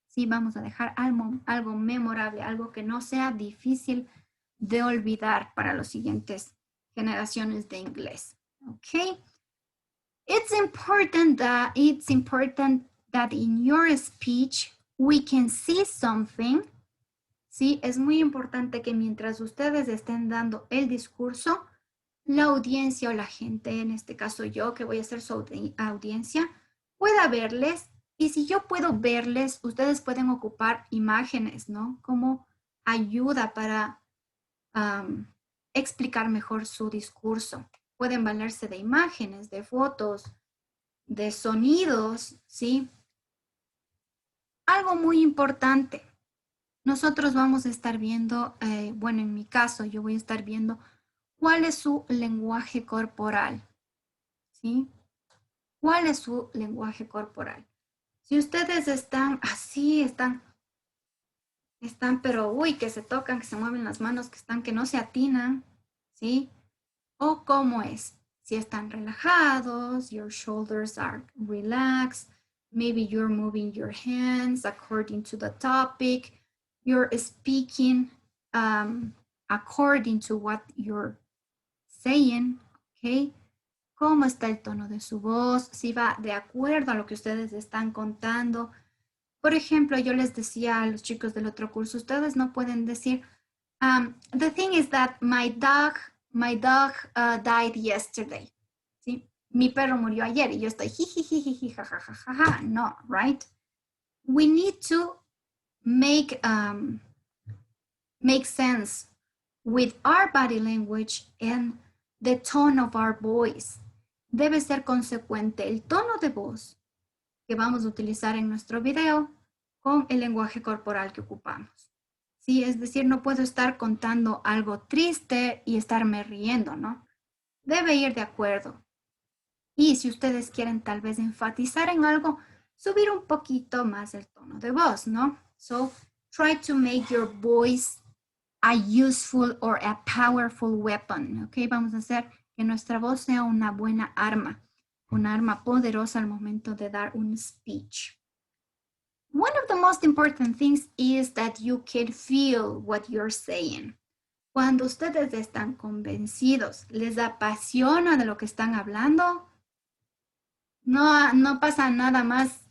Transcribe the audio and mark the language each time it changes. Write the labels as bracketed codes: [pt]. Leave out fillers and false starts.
[es] Sí, vamos a dejar algo memorable, algo que no sea difícil de olvidar para las siguientes generaciones de inglés. [en] Okay? It's important that in your speech we can see something. [es] Sí, es muy importante que mientras ustedes estén dando el discurso, la audiencia o la gente, en este caso yo, que voy a ser su audiencia, pueda verles. Y si yo puedo verles, ustedes pueden ocupar imágenes, ¿no? Como ayuda para explicar mejor su discurso. Pueden valerse de imágenes, de fotos, de sonidos, ¿sí? Algo muy importante. Nosotros vamos a estar viendo, bueno, en mi caso, yo voy a estar viendo cuál es su lenguaje corporal, ¿sí? ¿Cuál es su lenguaje corporal? Si ustedes están así, están, pero uy, que se tocan, que se mueven las manos, que no se atinan, ¿sí? O cómo es. Si están relajados, [en] your shoulders are relaxed, maybe you're moving your hands according to the topic, you're speaking according to what you're saying, okay? [es] ¿Cómo está el tono de su voz? Si va de acuerdo a lo que ustedes están contando. Por ejemplo, yo les decía a los chicos del otro curso, ustedes no pueden decir, [en] the thing is that my dog died yesterday. [es] ¿Sí? Mi perro murió ayer y yo estoy jijijiji, jajajaja. [en] No, right? We need to make sense with our body language and the tone of our voice. [es] Debe ser consecuente el tono de voz que vamos a utilizar en nuestro video con el lenguaje corporal que ocupamos. Sí, es decir, no puedo estar contando algo triste y estarme riendo, ¿no? Debe ir de acuerdo. Y si ustedes quieren tal vez enfatizar en algo, subir un poquito más el tono de voz, ¿no? [en] So, try to make your voice a useful or a powerful weapon, ¿ok? [es] Vamos a hacer que nuestra voz sea una buena arma, una arma poderosa al momento de dar un speech. [en] One of the most important things is that you can feel what you're saying. [es] Cuando ustedes están convencidos, les apasiona de lo que están hablando, no pasa nada más.